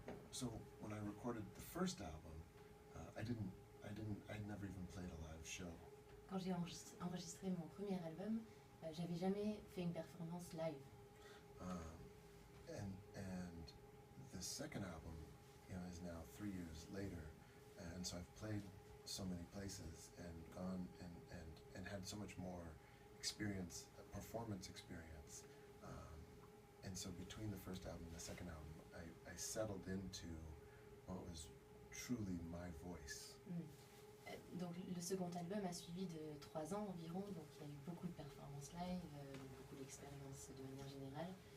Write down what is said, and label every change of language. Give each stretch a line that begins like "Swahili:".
English: So when I recorded the first album, I never even played a live show.
French: Quand j'ai enregistré mon premier album, j'avais jamais fait une performance live.
English: And the second album, is now 3 years later, and so I've played so many places and gone and had so much more experience, performance experience, and so between the first album and the second album, I settled into what was truly my voice.
French: Donc le second album a suivi de 3 ans environ, donc il y a eu beaucoup de performances live, beaucoup d'expériences de manière générale.